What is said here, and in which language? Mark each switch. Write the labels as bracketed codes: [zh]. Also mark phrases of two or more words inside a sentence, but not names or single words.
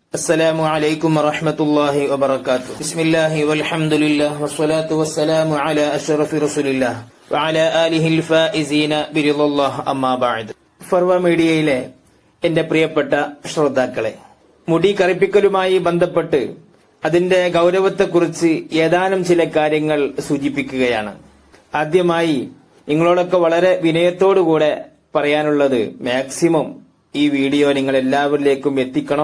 [ar] السلام عليكم ورحمة الله وبركاته بسم الله والحمد لله والصلاة والسلام على أشرف رسول الله وعلى آله الفائزين برضا الله أما بعد [ml] ഫർവ മീഡിയയിലെ എന്റെ പ്രിയപ്പെട്ട ശ്രോതാക്കളെ, മുടി കറുപ്പിക്കലുമായി ബന്ധപ്പെട്ട് അതിന്റെ ഗൗരവത്തെക്കുറിച്ച് ഏതാനും ചില കാര്യങ്ങൾ സൂചിപ്പിക്കുകയാണ്. ആദ്യമായി നിങ്ങളോടൊക്കെ വളരെ വിനയത്തോടുകൂടെ പറയാനുള്ളത്, മാക്സിമം ഈ വീഡിയോ നിങ്ങൾ എല്ലാവരിലേക്കും എത്തിക്കണം.